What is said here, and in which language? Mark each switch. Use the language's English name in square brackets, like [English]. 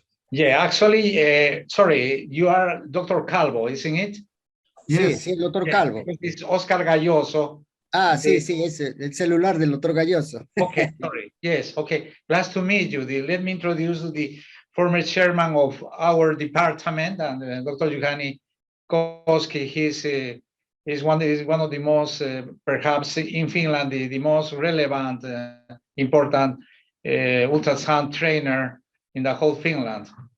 [English] Yeah, actually, sorry, you are Dr. Calvo, isn't it? Yes. [Spanish] Sí, el doctor Calvo. [English] It's Oscar Galloso. [Spanish] Sí, es el celular del doctor Galloso. [English] Okay, sorry. Yes, okay. Glad to meet you. Let me introduce the former chairman of our department, and Dr. Juhani Koski. He's one of the most, perhaps in Finland, the most relevant, important ultrasound trainer in the whole Finland.